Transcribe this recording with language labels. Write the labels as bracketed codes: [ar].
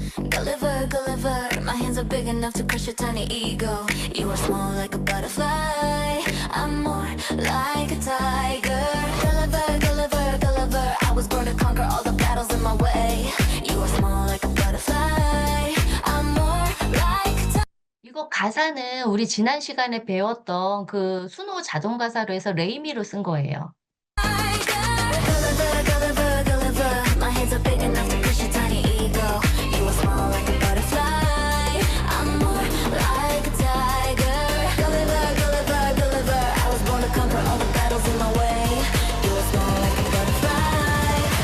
[en] Gulliver, Gulliver, my hands are big enough to crush your tiny ego. You are small like a butterfly, I'm more like a tiger. Gulliver, Gulliver, Gulliver, I was born to conquer all the battles in my way. You are small like a butterfly, I'm more like a tiger. [ko] 이거 가사는 우리 지난 시간에 배웠던 그 수노 자동 가사로 해서 레이미로 쓴 거예요. [en] Gulliver, Gulliver, Gulliver. My hands are big enough to push your tiny ego. You are small like a butterfly. I'm more like a tiger. Gulliver, Gulliver, Gulliver. I was born to conquer all the battles in my way. You are small like a butterfly.